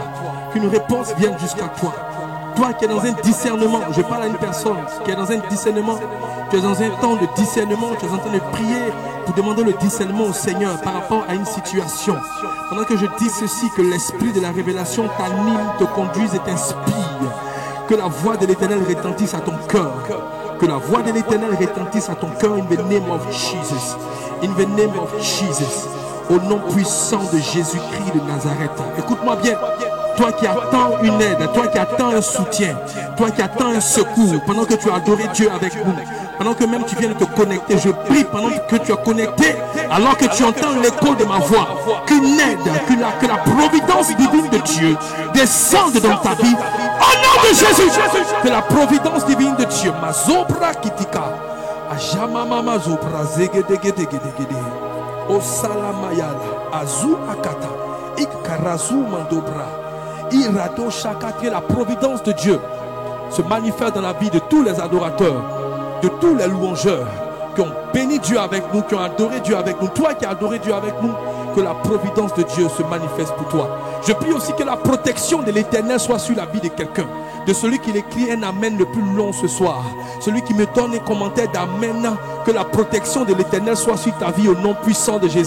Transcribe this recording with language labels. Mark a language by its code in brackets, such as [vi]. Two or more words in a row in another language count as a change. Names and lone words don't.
[fr] Qu'une réponse vienne jusqu'à toi. Toi qui es dans un discernement, je parle à une personne qui est dans un discernement, tu es dans un temps de discernement, tu es en train de prier pour demander le discernement au Seigneur par rapport à une situation. Pendant que je dis ceci, que l'esprit de la révélation t'anime, te conduise et t'inspire. Que la voix de l'Éternel retentisse à ton cœur. Que la voix de l'Éternel retentisse à ton cœur [en] in the name of Jesus. In the name of Jesus. [fr] Au nom puissant de Jésus-Christ de Nazareth. Écoute-moi bien. Toi qui attends une aide, toi qui attends un soutien, toi qui attends un secours, pendant que tu as adoré Dieu avec nous, pendant que même tu viens de te connecter, je prie pendant que tu as connecté, alors que tu entends l'écho de ma voix, qu'une aide, que la providence divine de Dieu descende dans ta vie. Au nom de Jésus, que la providence divine de Dieu, Mazobra Kitika, Ajamama Mazobra Zegedegedegedegede, Osalamayala, Azu Akata, Ikarazu Mandobra. Irado Shaka, que la providence de Dieu se manifeste dans la vie de tous les adorateurs. de tous les louangeurs qui ont béni Dieu avec nous, qui ont adoré Dieu avec nous, toi qui as adoré Dieu avec nous, que la providence de Dieu se manifeste pour toi. Je prie aussi que la protection de l'Éternel soit sur la vie de quelqu'un, de celui qui écrit un amen le plus long ce soir, celui qui me donne un commentaire d'amen, que la protection de l'Éternel soit sur ta vie au nom puissant de Jésus.